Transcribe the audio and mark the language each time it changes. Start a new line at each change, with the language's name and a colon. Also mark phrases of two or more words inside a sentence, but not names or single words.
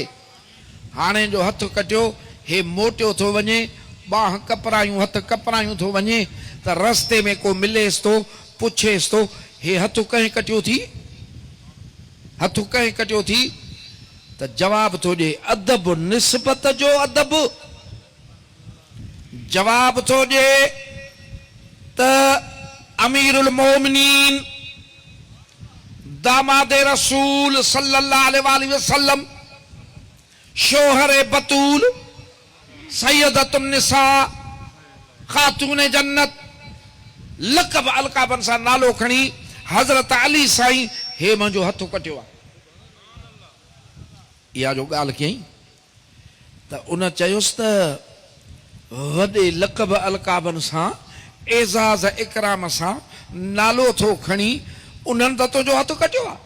Sindhi: हाणे जो हथ कटियो, हे मोटियो थो वञे, बाह कपरायूं, हथ कपरायूं थो वञे त रस्ते में को मिलेसि थो, पुछेसि थो हे हथ कंहिं कटियो थी, हथ कंहिं कटियो थी, त जवाब थो ॾे अदब, निस्बत जो अदब। जवाब थो ॾे त अमीरुल मोमिनीन दामादे रसूल
Arabic: صلى الله عليه وسلم,
Sindhi: शोहर बतूल, सैयदतुन निसा, खातून जन्नत, लक़ब अलक़ाबनि सां नालो खणी हज़रत अली साईं हे मुंहिंजो हथ कटियो आहे। इहा जो ॻाल्हि कयईं त उन चयुसि त वॾे लक़ब अलक़ाबनि सां, एज़ाज़ इकराम सां नालो थो खणी, उन्हनि त तुंहिंजो हथ कटियो आहे।